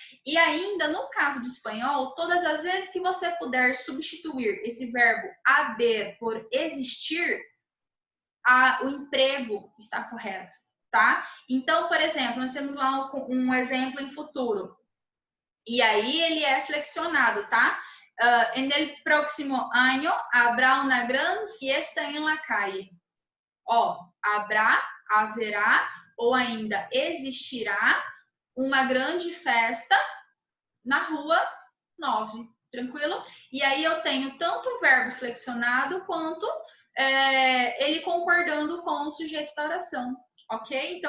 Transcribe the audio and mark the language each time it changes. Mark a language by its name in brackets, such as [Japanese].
[Portuguese] E ainda, no caso do espanhol, todas as vezes que você puder substituir esse verbo haver por existir, o emprego está correto, tá? Então, por exemplo, nós temos lá um exemplo em futuro. E aí ele é flexionado, tá? [Spanish] En el próximo año habrá una gran fiesta en la calle. [Portuguese] Ó, haverá ou ainda existirá uma grande festa na rua 9, tranquilo? E aí eu tenho tanto o verbo flexionado quanto ele concordando com o sujeito da oração, ok?